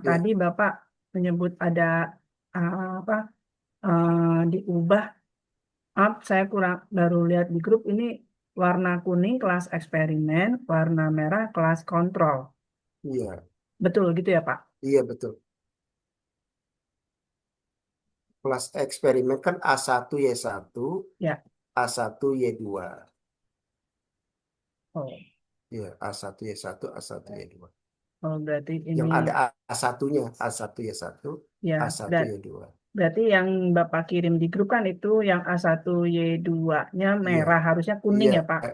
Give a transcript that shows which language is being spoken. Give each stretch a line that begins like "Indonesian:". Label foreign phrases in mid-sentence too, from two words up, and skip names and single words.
Indonesian: Tadi Bapak menyebut ada apa diubah. Maaf, saya baru lihat di grup ini warna kuning kelas eksperimen, warna merah kelas kontrol. iya, Betul gitu ya, Pak? iya betul. Kelas eksperimen kan A1 Y1, Ya. A1 Y2. Oh, Iya, A1 Y1, A1 Y2. berarti Yang ini ada A1-nya, A1 Y1, ya. A1 Y2. Berarti yang Bapak kirim di grup kan itu yang A1 Y2-nya Iya, merah, harusnya kuning iya, ya, Pak?